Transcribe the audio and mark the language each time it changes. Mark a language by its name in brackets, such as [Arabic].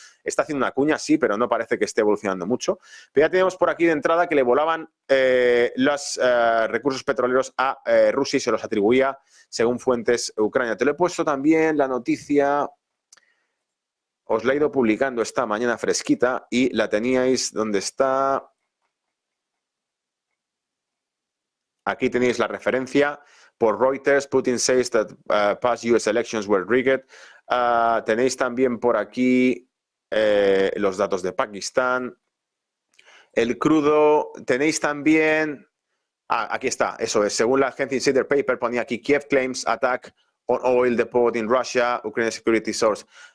[Spanish] Está haciendo una cuña, sí, pero no parece que esté evolucionando mucho. Pero ya tenemos por aquí de entrada que le volaban los recursos petroleros a Rusia y se los atribuía según fuentes Ucrania. Te lo he puesto también la noticia. Os la he ido publicando esta mañana fresquita y la teníais donde está. Aquí tenéis la referencia por Reuters. [English] Putin says that past US elections were rigged. [Spanish] Tenéis también por aquí los datos de Pakistán. El crudo. Tenéis también. Aquí está, eso es. Según la agencia Insider Paper, ponía aquí [English] Kiev claims attack on oil depot in Russia, Ukrainian security source.